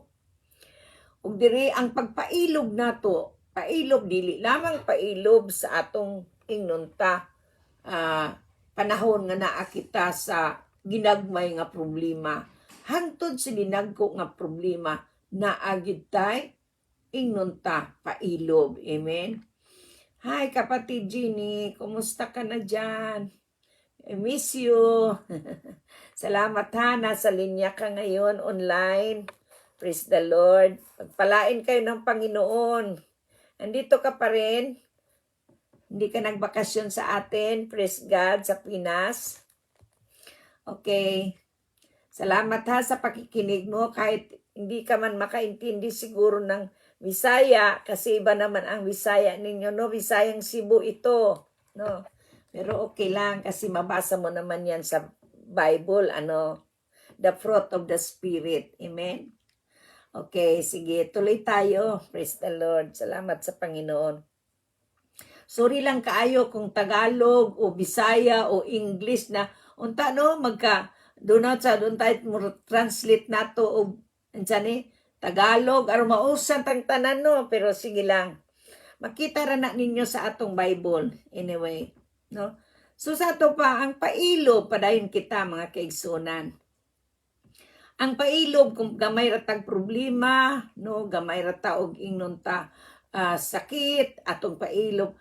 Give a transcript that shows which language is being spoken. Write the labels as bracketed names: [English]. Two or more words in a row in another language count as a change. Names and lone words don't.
[Cebuano] Ug diri ang pagpailob nato, pailob dili lamang pailob sa atong ingnunta panahon nga naa kita sa ginagmay nga problema. Hangtod sa dinagko nga problema naa gid tay ingnunta pailob. Amen. [Filipino] Hi kapatid Jenny, kumusta ka na dyan? [English] I miss you. [Filipino] Salamat ha, nasa linya ka ngayon online. [English] Praise the Lord. [Filipino] Pagpalain kayo ng Panginoon. Andito ka pa rin. Hindi ka nagbakasyon sa atin. [English] Praise God [Filipino] sa Pinas. [English] Okay. [Filipino] Salamat ha sa pakikinig mo. Kahit hindi ka man makaintindi siguro ng Bisaya. Kasi iba naman ang Bisaya ninyo. No? Bisayang Cebu ito. No? Pero okay lang kasi mabasa mo naman yan sa Bible. [English] The fruit of the Spirit. Amen. [Filipino] Okay, sige, tuloy tayo. [English] Praise the Lord. [Filipino] Salamat sa Panginoon. [Cebuano] Sorry lang kaayo kung Tagalog o Bisaya o English na unta no [Filipino] doon tayo [Cebuano] translate nato o Tagalog aron mausan tang tanan no, pero sige lang. Makita ra na ninyo sa atong Bible anyway, no? So sa ato pa ang pailo padayon kita mga kaigsunan. Ang pailob kung gamay ra tag problema, no, gamay ra ta og ingnon ta sakit atong pailob.